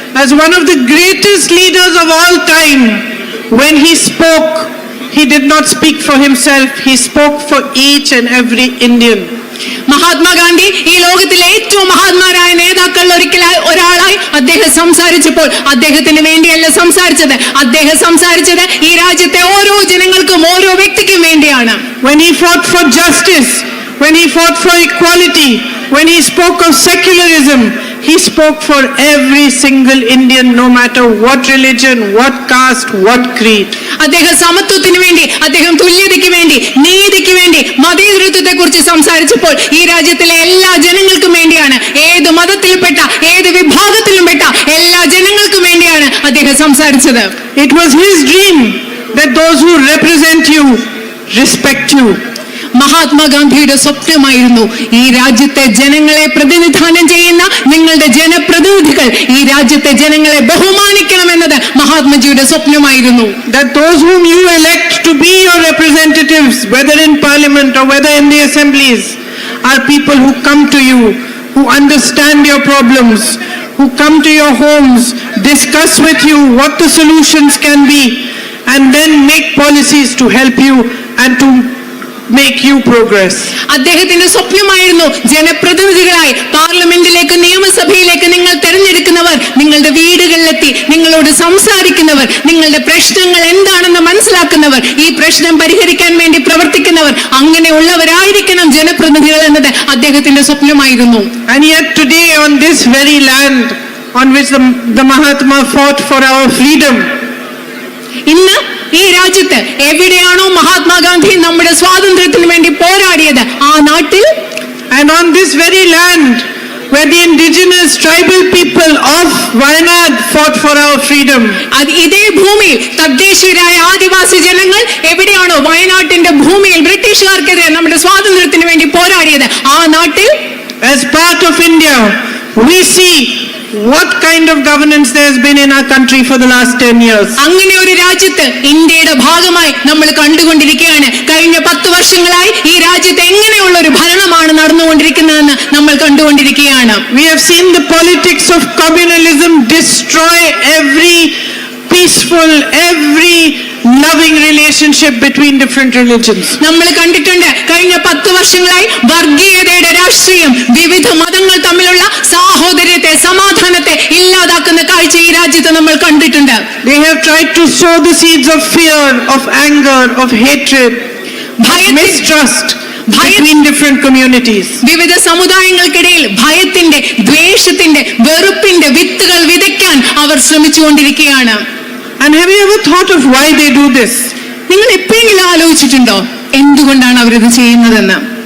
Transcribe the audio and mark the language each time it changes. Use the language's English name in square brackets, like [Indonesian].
[English] As one of the greatest leaders of all time, when he spoke, he did not speak for himself, he spoke for each and every Indian. [Malayalam] Mahatma Gandhi ഈ ലോകത്തിലെ ഏറ്റവും മഹാന്മാരായ നേതാക്കളിൽ ഒരാളായി അദ്ദേഹം സംസാരിച്ചപ്പോൾ അദ്ദേഹത്തിന് വേണ്ടിയല്ല സംസാരിച്ചത്, അദ്ദേഹം സംസാരിച്ചത് ഈ രാജ്യത്തെ ഓരോ ജനങ്ങൾക്കും, ഓരോ വ്യക്തിക്കും വേണ്ടിയാണ്. [English] When he fought for justice, when he fought for equality, when he spoke of secularism, he spoke for every single Indian, no matter what religion, what caste, what creed. [Malayalam] അദ്ദേഹം സമത്വത്തിന് വേണ്ടി, അദ്ദേഹം തുല്യതയ്ക്ക് വേണ്ടി, നീതിക്ക് വേണ്ടി, മതേതരത്വത്തെ കുറിച്ച് സംസാരിച്ചപ്പോൾ ഈ രാജ്യത്തിലെ എല്ലാ ജനങ്ങൾക്കും വേണ്ടിയാണ്. ഏത് മതത്തിൽപ്പെട്ട, ഏത് വിഭാഗത്തിലും പെട്ട എല്ലാ ജനങ്ങൾക്കും വേണ്ടിയാണ് അദ്ദേഹം സംസാരിച്ചത്. [English] It was his dream that those who represent you respect you. [Malayalam] മഹാത്മാഗാന്ധിയുടെ സ്വപ്നമായിരുന്നു ഈ രാജ്യത്തെ ജനങ്ങളെ പ്രതിനിധാനം ചെയ്യുന്ന നിങ്ങളുടെ ജനപ്രതിനിധികൾ ഈ രാജ്യത്തെ ജനങ്ങളെ ബഹുമാനിക്കണമെന്നത് മഹാത്മജിയുടെ സ്വപ്നമായിരുന്നു. [English] That those whom you elect to be your representatives, whether in parliament or whether in the assemblies, are people who come to you, who understand your problems, who come to your homes, discuss with you what the solutions can be, and then make policies to help you and to make you progress. [Malayalam] അദ്ദേഹത്തിന്റെ സ്വപ്നമായിരുന്നു ജനപ്രതിനിധികളായി പാർലമെന്റിലേക്ക്, നിയമസഭയിലേക്ക് നിങ്ങൾ തെരഞ്ഞെടുക്കുന്നവർ നിങ്ങളുടെ വീടുകളിലെത്തി നിങ്ങളോട് സംസാരിക്കുന്നവർ, നിങ്ങളുടെ പ്രശ്നങ്ങൾ എന്താണെന്ന് മനസ്സിലാക്കുന്നവർ, ഈ പ്രശ്നം പരിഹരിക്കാൻ വേണ്ടി പ്രവർത്തിക്കുന്നവർ, അങ്ങനെയുള്ളവരായിരിക്കണം ജനപ്രതിനിധികൾ എന്നത് അദ്ദേഹത്തിന്റെ സ്വപ്നമായിരുന്നു. [English] And yet today on this very land on which the Mahatma fought for our freedom, [Malayalam] ഇന്ന് ഈ രാജ്യത്ത് എവിടെയാണോ മഹാത്മാഗാന്ധി നമ്മുടെ സ്വാതന്ത്ര്യത്തിന് വേണ്ടി പോരാടിയത് ആ നാട്ടിൽ, [English] and on this very land where the indigenous tribal people of Wayanad fought for our freedom, [Malayalam] ഇതേ ഭൂമിയിൽ തദ്ദേശീയരായ ആദിവാസി ജനങ്ങൾ എവിടെയാണോ വയനാട്ടിന്റെ ഭൂമിയിൽ ബ്രിട്ടീഷുകാർക്കെതിരെ നമ്മുടെ സ്വാതന്ത്ര്യത്തിന് വേണ്ടി പോരാടിയത് ആ നാട്ടിൽ, [English] as part of India, we see what kind of governance there has been in our country for the last 10 years. [Malayalam] അങ്ങനെ ഒരു രാജ്യത്ത് ഇന്ത്യയുടെ ഭാഗമായി നമ്മൾ കണ്ടുകൊണ്ടിരിക്കുകയാണ്. കഴിഞ്ഞ 10 വർഷങ്ങളായി ഈ രാജ്യത്ത് എങ്ങനെയുള്ള ഒരു ഭരണമാണ് നടന്നുകൊണ്ടിരിക്കുന്നതെന്ന് നമ്മൾ കണ്ടുകൊണ്ടിരിക്കുകയാണ്. [English] We have seen the politics of communalism destroy every peaceful, every loving relationship between different religions. [Malayalam] നമ്മൾ കണ്ടിട്ടുണ്ട് കഴിഞ്ഞ 10 വർഷങ്ങളായി വർഗീയതയുടെ രാഷ്ട്രീയം, വിവിധ മതങ്ങൾ തമ്മിലുള്ള സാഹോദര്യത്തെ, സമാധാനത്തെ ഇല്ലാതാക്കുന്ന കാഴ്ച ഈ രാജ്യത്ത് നമ്മൾ കണ്ടിട്ടുണ്ട്. [English] They have tried to sow the seeds of fear, of anger, of hatred, mistrust between different communities. [Malayalam] വിവിധ സമുദായങ്ങൾക്കിടയിൽ ഭയത്തിന്റെ, ദ്വേഷത്തിന്റെ, വെറുപ്പിന്റെ വിത്തുകൾ വിതയ്ക്കാൻ അവർ ശ്രമിച്ചുകൊണ്ടിരിക്കുകയാണ്. [English] And have you ever thought of why they do this? [Malayalam] നിങ്ങൾ എപ്പോഴെങ്കിലും ആലോചിച്ചിട്ടുണ്ടോ എന്തുകൊണ്ടാണ് അവരിത് ചെയ്യുന്നതെന്ന്?